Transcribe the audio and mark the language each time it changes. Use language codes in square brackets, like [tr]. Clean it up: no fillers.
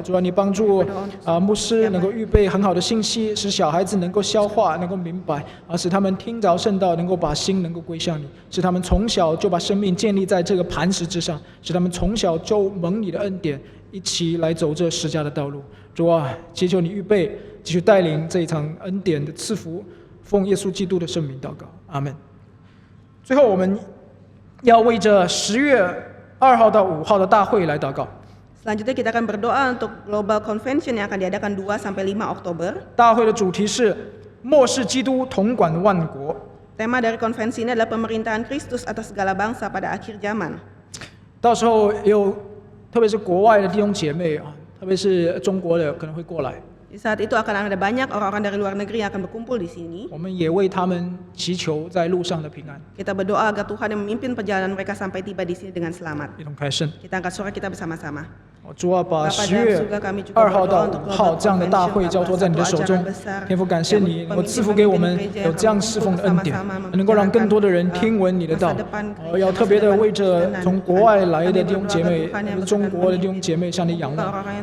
[zh] 主啊，你帮助牧师能够预备很好的信息，使小孩子能够消化，能够明白，使他们听着圣道，能够把心能够归向你，使他们从小就把生命建立在这个磐石之上，使他们从小就蒙你的恩典，一起来走这十架的道路。主啊，祈求你预备，继续带领这一场恩典的赐福，奉耶稣基督的圣名祷告，阿们。最后，我们要为着10月2号到5号的大会来祷告。 [id] Selanjutnya kita akan berdoa untuk Global Convention yang akan diadakan 2 sampai 5 Oktober. [zh] 大会的主题是末世基督统管万国。 [id] Tema dari konvensi ini adalah pemerintahan Kristus atas segala bangsa pada akhir zaman. [zh] 到时候有，特别是国外的弟兄姐妹特别是中国的可能会过来。 [id] Di saat itu akan ada banyak orang-orang dari luar negeri yang akan berkumpul di sini. [zh] 我们也为他们祈求在路上的平安。 [id] Kita berdoa agar Tuhan yang memimpin perjalanan mereka sampai tiba di sini dengan selamat. [zh] 一同开声。 [id] Kita angkat suara kita bersama-sama. [zh] 主啊，把10月2号到5号这样的大会交托在你的手中。天父，感谢你能够赐福给我们有这样侍奉的恩典，能够让更多的人听闻你的道。要特别的为着从国外来的弟兄姐妹，中国的弟兄姐妹向你仰望。